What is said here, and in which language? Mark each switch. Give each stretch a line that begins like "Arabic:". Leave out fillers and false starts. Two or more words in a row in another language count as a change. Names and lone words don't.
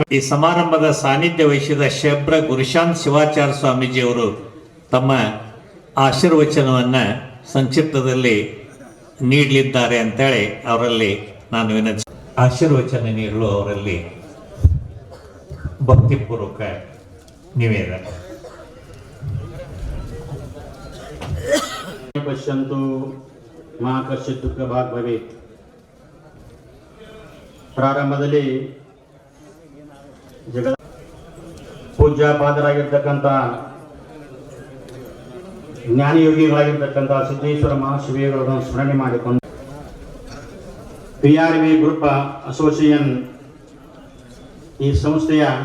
Kannada: ಈ ಸಮಾರಂಭದ ಸಾನ್ನಿಧ್ಯ ವಹಿಸಿದ ಶಬ್ರ ಗುರುಶಾಂತ್ ಶಿವಾಚಾರ್ಯ ಸ್ವಾಮೀಜಿಯವರು ತಮ್ಮ ಆಶೀರ್ವಚನವನ್ನು ಸಂಕ್ಷಿಪ್ತದಲ್ಲಿ ನೀಡಲಿದ್ದಾರೆ ಅಂತೇಳಿ ಅವರಲ್ಲಿ ನಾನು ವಿನಂತಿ. ಆಶೀರ್ವಚನ ನೀಡಲು ಅವರಲ್ಲಿ ಭಕ್ತಿಪೂರ್ವಕ ನಿವೇದನೆ.
Sanskrit: ಪಶ್ಯಂತು ಮಾ ಕಶ್ಚಿತ್ ದುಃಖ ಭಾಗ್ ಭವೇತ್.
Kannada: ಪ್ರಾರಂಭದಲ್ಲಿ ಜಗದ ಪೂಜ್ಯಪಾದರಾಗಿರ್ತಕ್ಕಂಥ ಜ್ಞಾನಯೋಗಿಗಳಾಗಿರ್ತಕ್ಕಂಥ ಸಿದ್ದೇಶ್ವರ ಮಹಾಶಿವಿಗಳನ್ನು ಸ್ಮರಣೆ ಮಾಡಿಕೊಂಡು PRV ಗ್ರೂಪ್ ಅಸೋಸಿಯೇಷನ್ ಈ ಸಂಸ್ಥೆಯ